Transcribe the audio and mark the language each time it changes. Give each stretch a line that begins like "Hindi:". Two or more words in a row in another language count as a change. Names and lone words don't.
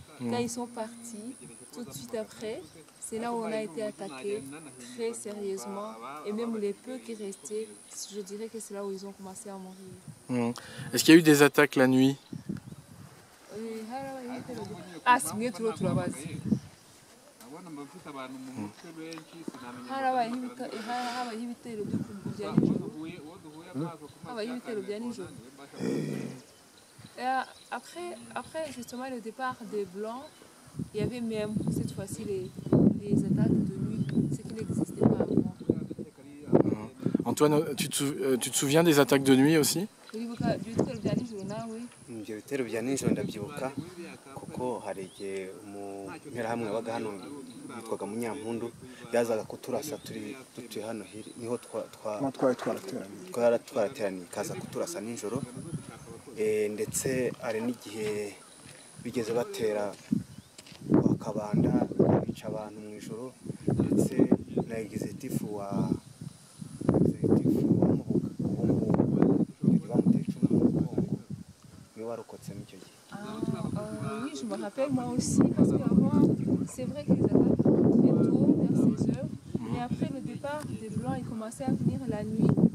French: Quand ils sont partis, tout de suite après, c'est là où on a été attaqué très sérieusement. Et même les peu qui restaient, je dirais que c'est là où ils ont commencé à mourir. Est-ce qu'il y a eu des attaques la nuit? Ah, c'est mieux trop la base.
Kinyarwanda: Harabayeho ibitero bya nijoro. Habayeho ibitero bya nijoro.
French: Après justement le départ des Blancs, il y avait même cette fois-ci les attaques de nuit, ce qui n'existait pas avant. Antoine, tu te souviens des attaques de nuit aussi?
Kinyarwanda: ibyo bitero bya nijoro ndabyibuka kuko hari igihe mu nterahamwe wabaga hano yitwaga Munyampundu yazaga kuturasa tutuye hano niho twarateraniye kaza kuturasa nijoro. Ndetse ari n'igihe bigeze batera kwa Kabanda bica abantu mu ijoro, ndetse na executive wa
French: Oui, je me rappelle moi aussi, parce qu'avant, c'est vrai que les attaques très tôt, vers 16 heures, mais après le départ des Blancs, ils commençaient à venir la nuit.